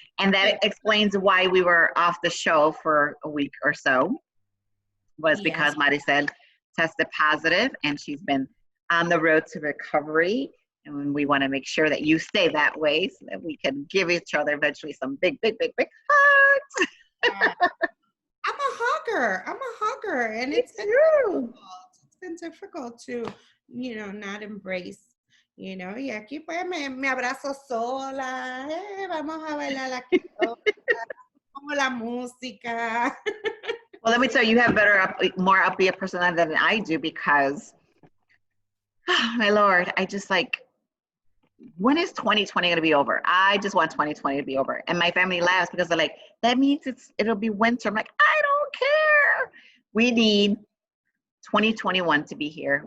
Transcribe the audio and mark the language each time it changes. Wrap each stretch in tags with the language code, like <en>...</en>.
<en>And that explains why we were off the show for a week or so, was because Maricel tested positive and she's been on the road to recovery. And we want to make sure that you stay that way so that we can give each other eventually some big, big, big, big hugs. I'm a hugger, and it's been difficult. It's been difficult to, not embrace,</en> <es>y aquí pues me abrazo sola, vamos a bailar la como la música.</es> <en>Well, let me tell you, you have more upbeat personality than I do because, oh, my Lord, I just like, when is 2020 going to be over? I just want 2020 to be over. And my family laughs because they're like, that means it'll be winter. I'm like, I don't care. We need 2021 to be here.</en>